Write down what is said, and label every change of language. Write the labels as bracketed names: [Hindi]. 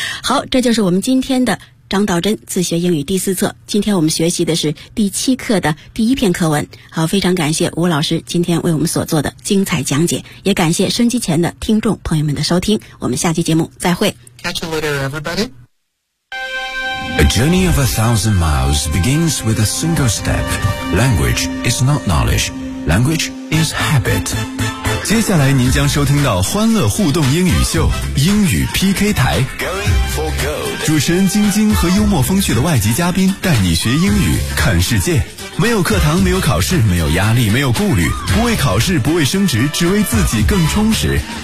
[Chinese] 好，这就是我们今天的张道真自学英语第四册，今天我们学习的是第七课的第一篇课文。好，非常感谢吴老师今天为我们所做的精彩讲解，也感谢收音机前的听众朋友们的收听，我们下期节目再会。 [English] Catch you later everybody. A journey of 1,000 miles begins with a single step. Language is not knowledge, language is habit. [Chinese] 接下来您将收听到欢乐互动英语秀英语 PK 台，主持人晶晶和幽默风趣的外籍嘉宾带你学英语看世界。没有课堂，没有考试，没有压力，没有顾虑，不为考试，不为升职，只为自己更充实。